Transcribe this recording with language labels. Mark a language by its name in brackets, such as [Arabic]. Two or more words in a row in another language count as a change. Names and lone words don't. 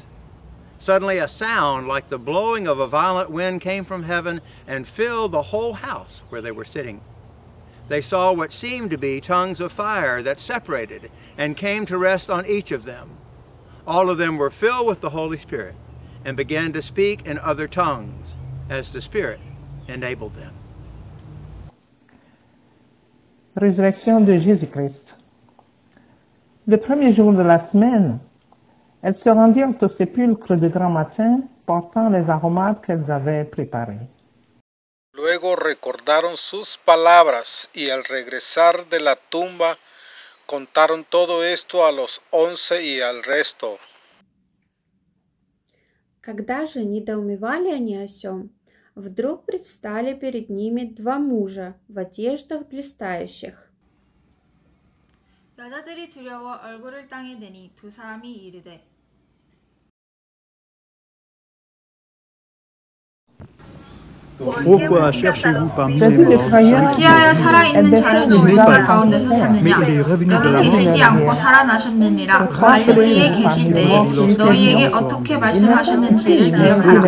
[English] Suddenly a sound like the blowing of a violent wind came from heaven and filled the whole house where they were sitting. They saw what seemed to be tongues of fire that separated and came to rest on each of them. All of them were filled with the Holy Spirit and began to speak in other tongues as the Spirit enabled them. [French] Résurrection de Jésus-Christ. Le premier jour de la semaine, elles se rendirent au sépulcre de grand matin, portant les aromates qu'elles avaient préparés. [Spanish] Luego recordaron sus palabras y al regresar de la tumba contaron todo esto a los 11 y al resto. [Russian] Когда же недоумевали они о сем, вдруг предстали перед ними два мужа в одеждах блистающих. [Korean] 여자들이 두려워 얼굴을 땅에 대니 두 사람이 이르되 [French] Pourquoi cherchez-vous parmi les morts? [Korean] 어찌하여 살아있는 자를 죽은 자 가운데서 찾느냐? 여기 계시지 않고 살아나셨느니라. 갈릴리에 계실 때에 너희에게 어떻게 말씀하셨는지를 기억하라.